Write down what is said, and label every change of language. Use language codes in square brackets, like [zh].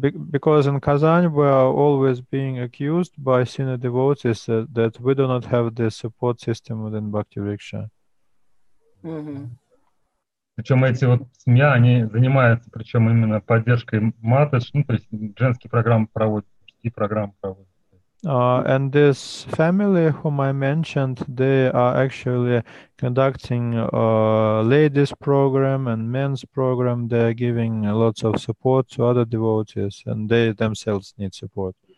[en] because in Kazan we are always being accused by senior devotees that we do not have this support system within Bhakti Vriksha. [ru] Причем эти семья, они занимаются, причем именно поддержкой матадж, то есть женские программы проводят, мужские программы проводят. [en] And this family whom I mentioned, they are actually conducting ladies program and men's program. They are giving lots of support to other devotees, and they themselves need support.